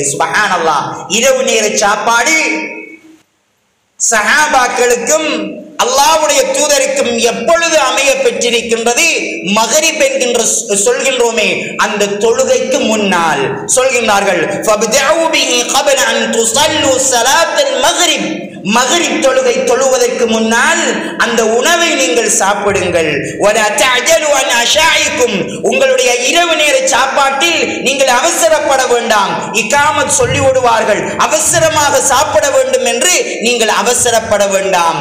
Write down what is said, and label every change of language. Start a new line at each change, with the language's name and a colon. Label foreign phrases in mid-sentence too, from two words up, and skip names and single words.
Tamil: சுப்ஹானல்லாஹ், இரவு நேர சாப்பாடு சஹாபாக்களுக்கும் அல்லாஹ்வுடைய தூதருக்கும் எப்பொழுது அமைய பெற்றிருக்கின்றது? மக்ரிப் என்கின்ற சொல்கின்றோமே அந்த தொழுகைக்கு முன்னால் சொல்கின்றார்கள்,
Arabic: فابدؤوا به قبل ان تصلوا صلاه المغرب
Tamil: மக்ரிப் தொழுகை தொழுவதற்கு முன்னால் அந்த உணவை நீங்கள் சாப்பிடுங்கள்.
Arabic: ولا تعجلوا عن عشائكم
Tamil: உங்களுடைய இரவு நேர சாப்பாட்டில் நீங்கள் அவசரப்பட வேண்டாம். இகாமத் சொல்லி விடுவார்கள், அவசரமாக சாப்பிட வேண்டும் என்று நீங்கள் அவசரப்பட வேண்டாம்.